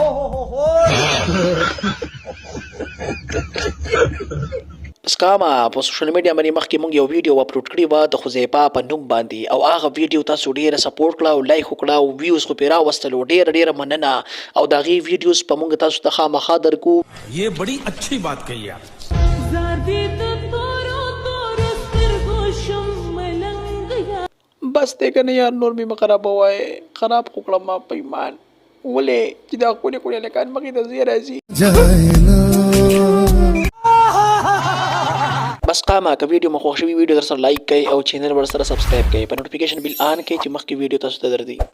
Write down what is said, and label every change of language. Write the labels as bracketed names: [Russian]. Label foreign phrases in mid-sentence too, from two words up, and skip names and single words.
[Pashto] بس قامه په [English] social media [Pashto] باندې مخکې موږ یو [English] video upload [Pashto] کړی و د حذیفه په نوم باندې او هغه ویډیو تاسو ډېره سپورټ کړه او لایک وکړه او ویوز خو پرې راوستلو. ډېره مننه او د هغې ویډیوز په موږ تاسو ته خامخا درکو. [Urdu] یہ بڑی اچھی بات کہی آپ. [Pashto] بس دی که نه یار نور مې مه خرابوئ. خراب خو کړم ما په ایمان ولې چې دا کونې هلکان مخې ته ځای راځي. بس قامه که ویډیو مو خوښ شوي ویډیو در سره لایک کړئ او چینل ورسره سبسکرایب کړئ په [English] notification bell on [Pashto] کړئ چې مخکې ویډیو تاسو ته درځي.